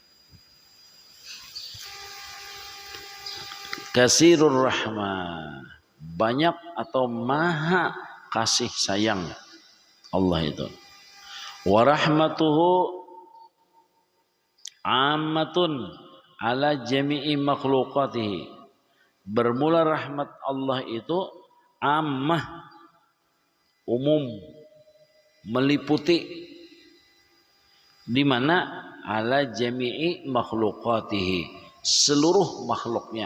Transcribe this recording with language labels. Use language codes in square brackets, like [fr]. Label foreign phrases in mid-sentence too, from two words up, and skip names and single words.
[ar] كثير الرحمة, [id] banyak atau maha kasih sayang Allah itu. [ar] ورحمته عامة على جميع مخلوقاته. [id] Bermula rahmat Allah itu ammah, umum, meliputi, di mana [ar] على جميع مخلوقاته, [id] seluruh makhluknya.